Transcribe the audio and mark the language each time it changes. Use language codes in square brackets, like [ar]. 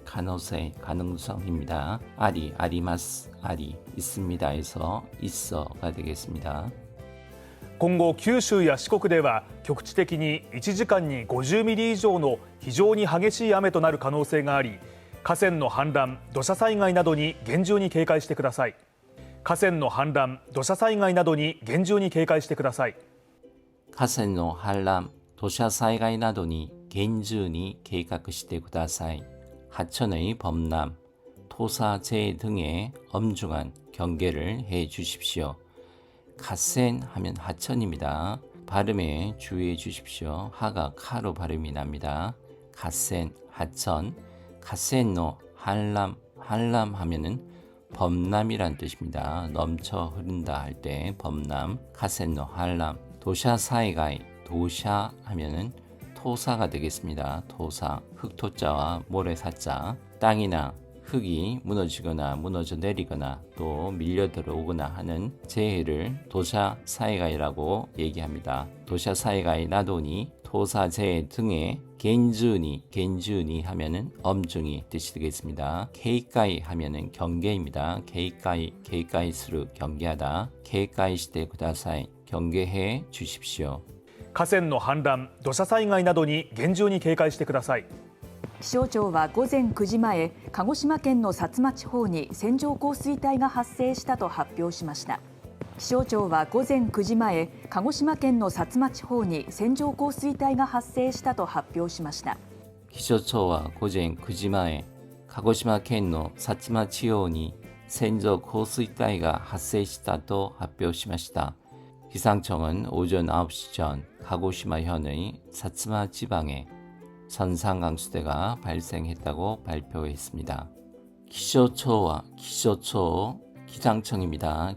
[ja] 가능성입니다. 아리마스 아리 있습니다에서 있어가 되겠습니다. 今後九州や四国では局地的に1時間に50ミリ以上の非常に激しい雨となる可能性があり、河川の氾濫、土砂災害などに厳重に警戒してください。河川の氾濫、土砂災害などに厳重に警戒してください。河川の氾濫、土砂災害などに厳重に計画してください. [ko] 하천의 범람, 토사, 재해 등의 엄중한 경계를 해 주십시오. 갓센 하면 하천입니다. 발음에 주의해 주십시오. 하가 카로 발음이 납니다. 갓센, 하천, 갓센노, 한람, 한람 하면은 범람이란 뜻입니다. 넘쳐 흐른다 할 때 범람, 갓센노, 한람, 도샤사이가이, 도샤 하면은 토사가 되겠습니다. 토사, 흑토자와 모래사자, 땅이나 흙이 무너지거나 무너져 내리거나 또 밀려 들어오거나 하는 재해를 도샤사이가이라고 얘기합니다. 도샤사이가이 나도니 토사재해 등의 겐주니 하면은 엄중히 뜻이 되겠습니다. 케이카이 하면은 경계입니다. 케이카이스루 경계하다. [ja] 케이카이시대 구다사이 [ko] 경계해 주십시오. [ja] 河川の氾濫、土砂災害などに厳重に警戒してください。気象庁は午前9時前、鹿児島県の薩摩地方に線状降水帯が発生したと発表しました。気象庁は午前9時前、鹿児島県の薩摩地方に線状降水帯が発生したと発表しました。気象庁は午前9時前、鹿児島県の薩摩地方に線状降水帯が発生したと発表しました。 [ko] 기상청은 오전 9시 전 가고시마현의 사츠마 지방에 선상강수대가 발생했다고 발표했습니다. 기상청과 기상청입니다.